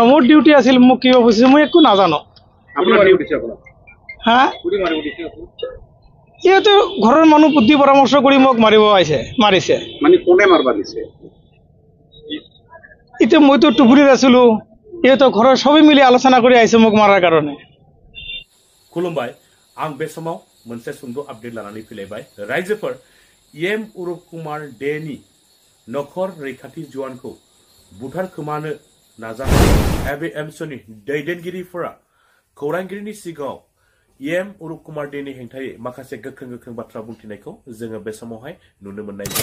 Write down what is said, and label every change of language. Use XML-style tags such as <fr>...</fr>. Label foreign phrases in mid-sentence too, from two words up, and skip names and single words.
<as>মোৰ ডিউটি আছিল, মোক কিবা বুজিছে মই একো নাজানো। হা, সিহঁতে ঘৰৰ মানুহ বুদ্ধি পৰামৰ্শ কৰি মোক মাৰিব মাৰিছে। মানে কোনে মাৰবা দিছে? এতিয়া মইতো টোপনিত আছিলো, সিহঁতে ঘৰৰ সবেই মিলি আলোচনা কৰি আহিছে মোক মাৰাৰ কাৰণে।</as> <brx>खुलुमबाय। आं बे समाव मोनसे सुंद' आपडेट लानानै फैलायबाय। रायजोफोर, EM अरूप कुमार डेनि नखर रैखाथि जवानखौ बुथारखोमानो नाजानाय ABMSनि दैदेनगिरिफोरा खौरांगिरिनि सिगाङाव EM अरूप कुमार डेनि हेंथायै माखासे गोख्रों बाथ्रा बुंथिनायखौ जोङो बे समावहाय नुनो मोननाय जायो।</brx>